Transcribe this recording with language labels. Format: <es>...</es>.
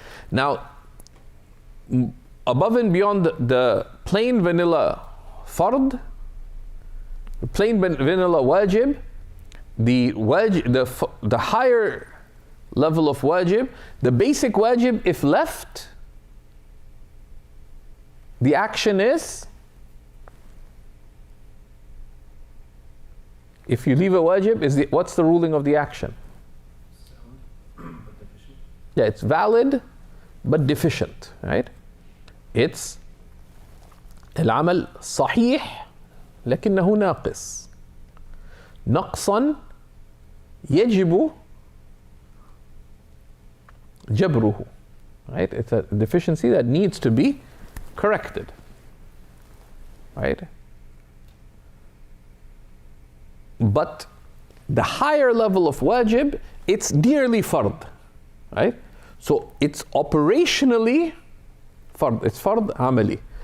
<en>Now, above and beyond the plain vanilla fard, the plain vanilla wajib, the higher level of wajib, the basic wajib, if left, the action is, if you leave a wajib, what's the ruling of the action? Sound, but deficient. Yeah, it's valid but deficient, right? It's</en> <ar>العمل صحيح لكنه ناقص نقصا يجب جبره,</ar> <en>right? It's a deficiency that needs to be corrected, right? But the higher level of wajib, it's nearly fard, right? So it's operationally fard, it's fard amali.</en>